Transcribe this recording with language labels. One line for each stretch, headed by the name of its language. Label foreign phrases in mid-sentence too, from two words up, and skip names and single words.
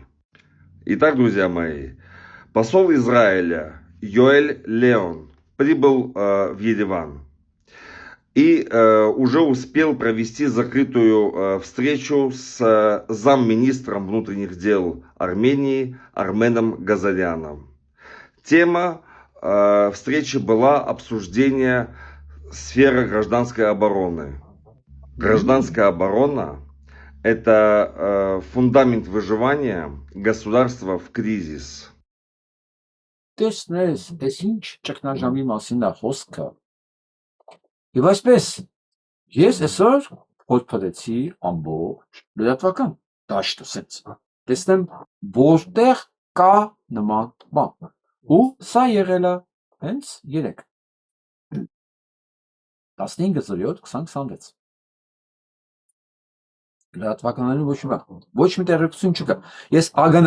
Russian: Итак, друзья мои, посол Израиля Йоэль Леон прибыл в Ереван и уже успел провести закрытую встречу с замминистром внутренних дел Армении Арменом Газаряном. Тема встречи была обсуждение сферы гражданской обороны. Гражданская оборона – это фундамент выживания государства в кризис.
Armenian: Տեսնես, այս ինչ ճգնաժամի մասին է խոսքը։ Եվ այսպես, ես այսօր հոդփրեցի ամբողջ լրատվական դաշտը սենց։ Տեսնեմ, որտեղ կա նման բան։ Ու սա եղել է հենց 3 15:07:2026 Լրատվականներում ոչ մի բան, ոչ մի տեղեկություն չկա։ Ես ԱԳՆ